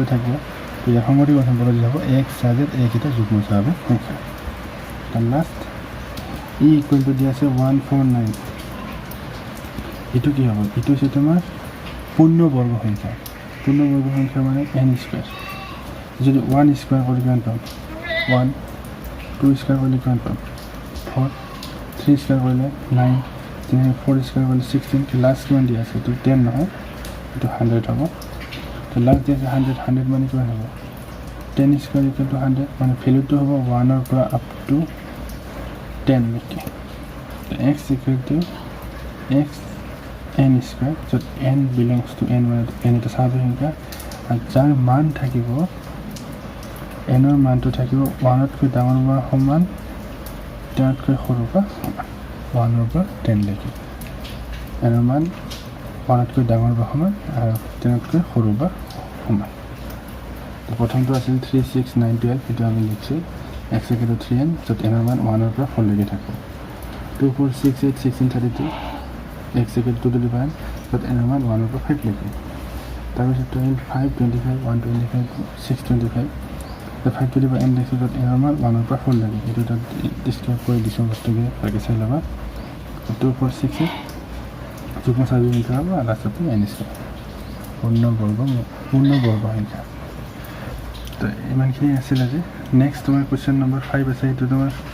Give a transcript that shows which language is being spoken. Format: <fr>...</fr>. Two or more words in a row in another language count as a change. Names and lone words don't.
<as>থাকিব তো ইয়াৰ সংগতি গঠন কৰা যাব এক্স সাজেত এইকেইটা যুগ্ম স্বাভাৱিক সংখ্যা তাৰ লাষ্ট ই</as> <en>equal to</en> <as>দিয়া আছে 149 এইটো কি হ'ব এইটো হৈছে তোমাৰ পূৰ্ণবৰ্গ সংখ্যা মানে n স্কয়াৰ যদি 1 স্কয়াৰ কৰি কিমান পাম 1 2 স্কয়াৰ কৰিলে কিমান পাম 4 3 স্কয়াৰ কৰিলে 9 4 স্কয়াৰ কৰিলে 16 লাষ্ট কিমান দিয়া আছে এইটো 10 নহয় এইটো 100 হ'ব তো লাষ্ট দিয়া আছে 100 মানে কিমান হ'ব 10 স্কয়াৰ</as> <en>equal to</en> <as>100 মানে ভ্যালুটো হ'ব 1 ৰ পৰা</as> <en>up to</en> <as>10 লৈকে</as> <en>x equal to x n square</en> <as>য'ত</as> <en>n belongs to n</en> <as>মানে n এটা স্বাভাৱিক সংখ্যা আৰু যাৰ মান থাকিব n ৰ মানটো থাকিব 1 তকৈ ডাঙৰ বা সমান 10 তকৈ সৰু বা সমান 1 ৰ পৰা 10 লৈকে n ৰ মান 1 তকৈ ডাঙৰ বা সমান আৰু 10 তকৈ সৰু বা সমান তো প্ৰথমটো আছিল 36912 এইটো আমি লিখিছোঁ</as> <en>x equal to 3n</en> <as>য'ত n ৰ মান 1 ৰ পৰা 4 লৈকে থাকিব 2468 1632</as> <en>x equal to 2 to the power but n</en> <as>ৰ মান 1 ৰ পৰা 5 লৈকে তাৰপিছত 25 25 125 625</as> <en>the 5 to the power n</en> <as>লিখিছোঁ য'ত n ৰ মান 1 ৰ পৰা 4 লৈকে এইটো তাত ডিসক্ৰাইব কৰি দিছোঁ বস্তুটো ভালকৈ চাই ল'বা 2468 যুগ্ম স্বাভাৱিক সংখ্যা হ'ব আৰু লাষ্টতে n স্কয়াৰ পূৰ্ণবৰ্গ সংখ্যা তো ইমানখিনি আছিল আজি নেক্সট তোমাৰ</as> <en>question number</en> <as>5 আছে এইটো তোমাৰ</as>